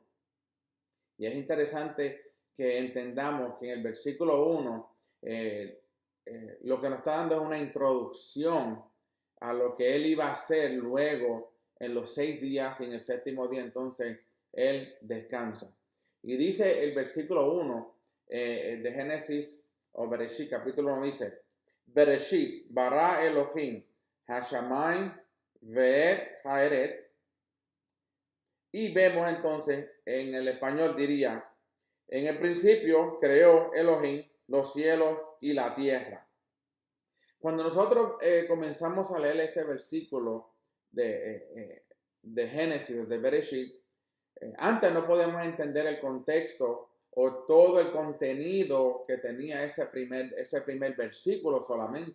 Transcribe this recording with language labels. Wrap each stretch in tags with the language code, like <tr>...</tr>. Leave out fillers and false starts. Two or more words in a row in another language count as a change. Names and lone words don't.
<es>Y es interesante que entendamos que en el versículo 1 lo que nos está dando es una introducción a lo que él iba a hacer luego en los 6 días y en el séptimo día entonces él descansa. Y dice el versículo 1 de Génesis o Bereshit capítulo 1 dice:</es> <he>בראשית ברא אלהים השמים ואת הארץ.</he> <es>Y vemos entonces, en el español diría: en el principio creó Elohim los cielos y la tierra. Cuando nosotros comenzamos a leer ese versículo de Génesis, de Bereshit, antes no podemos entender el contexto o todo el contenido que tenía ese primer versículo solamente.</es>